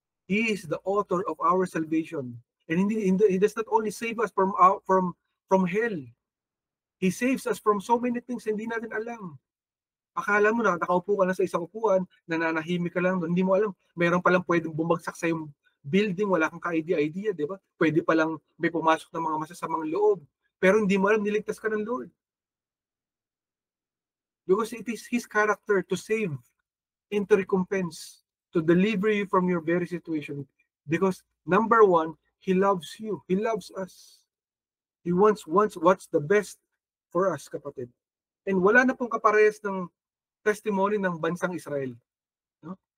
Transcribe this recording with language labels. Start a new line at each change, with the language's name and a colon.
English: He is the author of our salvation. And He does not only save us from hell. He saves us from so many things
Filipino: hindi natin alam. Akala mo na nakaupo ka lang sa isang upuan, nananahimik ka lang, hindi mo alam, meron palang pwedeng bumagsak sa yung building, wala kang ka-idea, di ba? Pwede palang may pumasok ng mga masasamang loob. Pero hindi mo alam, niligtas ka ng Lord.
English: Because it is His character to save and to recompense, to deliver you from your very situation. Because number one, He loves you. He loves us. He wants what's the best for us, kapatid. And
Filipino: wala na pong kaparehas ng testimony ng bansang Israel.
English: No?